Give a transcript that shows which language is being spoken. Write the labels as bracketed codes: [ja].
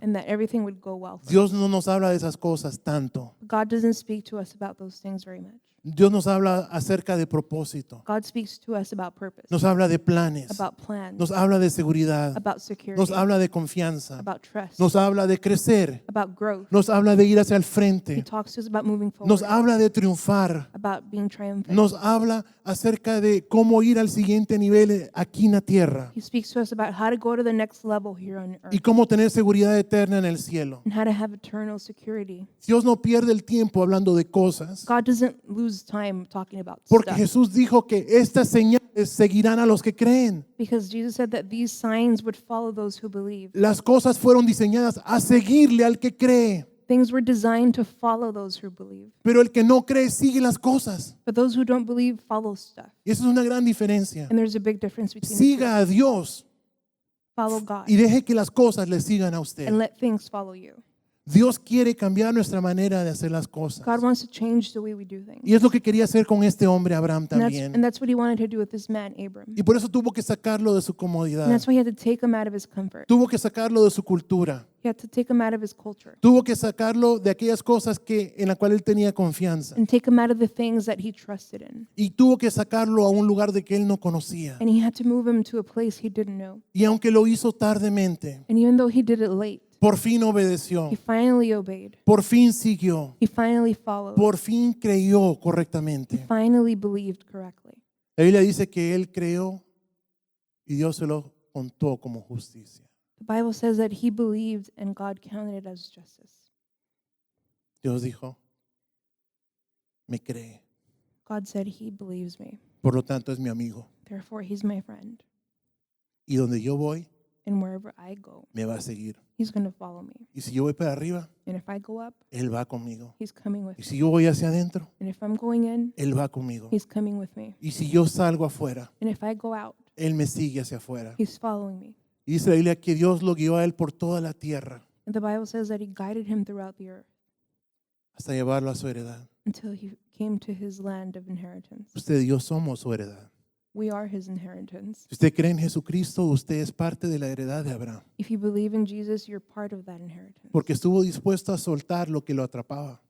[en] And that everything would go well for us. [es] Dios no nos habla de esas cosas tanto. [en] God doesn't speak to us about those things very much. [es] Dios nos habla acerca de propósito, [en] God speaks to us about purpose, [es] nos habla de planes, [en] about plans, [es] nos habla de seguridad, [en] about security, [es] nos habla de confianza, [en] about trust, [es] nos habla de crecer, [en] about growth. [es] nos habla de ir hacia el [en] He [es] frente, [en] talks to us about moving forward, [es] nos habla de triunfar, [en] about being triumphant. [es] nos habla acerca de cómo ir al siguiente nivel aquí en la tierra [en] He speaks to us about how to go to the next level here on [es] y [en] earth [es] cómo tener seguridad eterna en el cielo. [en] and how to have eternal security. [es] Dios no pierde el tiempo hablando de cosas, [en] God doesn't lose time talking about [es] porque [en] stuff [es] Jesús dijo que estas señales seguirán a los que creen. [en] because Jesus said that these signs would follow those who believe. [es] Las cosas fueron diseñadas a seguirle al que cree, [en] Things were designed to follow those who believe. [es] pero el que no cree sigue las cosas. [en] But those who don't believe follow stuff. [es] Y esa es una gran diferencia. [en] And there's a big difference between the two. [es] Siga a Dios [en] Follow God [es] y deje que las cosas le sigan a usted. [en] and let things follow you. [es] Dios quiere cambiar nuestra manera de hacer las cosas. [en] God wants to change the way we do things. [es] Y es lo que quería hacer con este hombre Abraham [en] And [es] también. [en] that's what he wanted to do with this man, Abram. [es] Y por eso tuvo que sacarlo de su [en] And [es] comodidad. [en] that's why he had to take him out of his comfort. [es] Tuvo que sacarlo de su cultura. [en] He had to take him out of his culture [es] Tuvo que sacarlo de aquellas cosas en las cuales él tenía confianza. [en] and take him out of the things that he trusted in. [es] Y tuvo que sacarlo a un lugar de que él no conocía. [en] And he had to move him to a place he didn't know. [es] Y aunque lo hizo tardemente, [en] And even though he did it late, [es] por fin obedeció. [en] he finally obeyed. [es] Por fin siguió. [en] He finally followed. [es] Por fin creyó [en] He [es] correctamente. [en] finally believed correctly. [es] La Biblia dice que él creó y Dios se lo contó como justicia. [en] The Bible says that he believed and God counted it as justice. [es] Dios dijo, me cree. [en] God said he believes me. [es] Por lo tanto es mi amigo. [en] Therefore, he's my friend. [es] Y donde yo voy, [en] And wherever I go, [es] me va a seguir. [en] he's going to follow me. [es] Y si yo voy para arriba, [en] And if I go up, [es] Él va conmigo. [en] he's coming with [es] Y [en] me. [es] si yo voy hacia adentro, [en] And if I'm going in, [es] Él va conmigo. [en] he's coming with me. [es] Y si yo salgo afuera, [en] And if I go out, [es] Él me sigue hacia afuera. [en] he's following me. [es] Y dice la Biblia que Dios lo guió a Él por toda la tierra. [en] And the Bible says that he guided him throughout the earth [es] hasta llevarlo a su heredad. [en] until he came to his land of inheritance. [es] Usted y yo somos su heredad. [en] We are his inheritance. [es] Si usted cree en Jesucristo, usted es parte de la heredad de Abraham, [en] If you believe in Jesus, you're part of that inheritance. [es] porque estuvo dispuesto a soltar lo que lo atrapaba,